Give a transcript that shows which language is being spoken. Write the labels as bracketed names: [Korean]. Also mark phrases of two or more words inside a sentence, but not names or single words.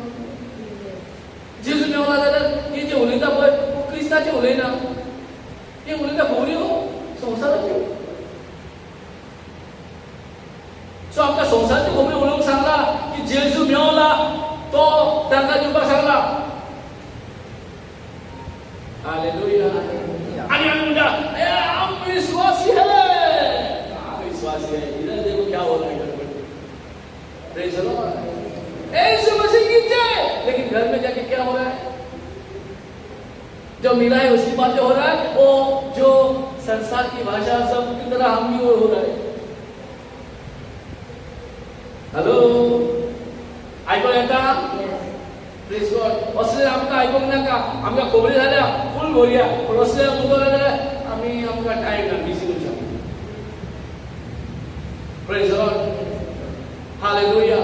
[Konkani] जेजू मेवला जाल्यार हे जे उलयता पळय, क्रिस्ताचे उलयना, हे उलयता खबऱ्यो संवसाराच्यो। सो आमकां संवसाराच्यो खबऱ्यो उलोवंक सांगला की जेजू मेवला, तो तांकां दिवपाक सांगला। [Hindi] हालेलुया। [Konkani] आनी आमी म्हणटा, [Hindi] आमी विश्वासी है, विश्वासी है, इधर देखो क्या हो रहा है घर में। [English] Praise the Lord. [Hindi] यीशु मसीह की जय। लेकिन घर में जाके क्या हो रहा है, जो मिला है उसकी बातें हो रहा है, वो जो संसार की भाषा सब की तरह हम भी हो रहा है। [English] Hello, [Konkani] आयको येता? [English] Praise God. [Konkani] असले आमकां आयकोंक नाका, आमकां खबरी जाल्या फूल भरया, पूण असले उलोवले जाल्यार आमकां टायम ना, बिजी उरच्या। [English] Praise God. Hallelujah.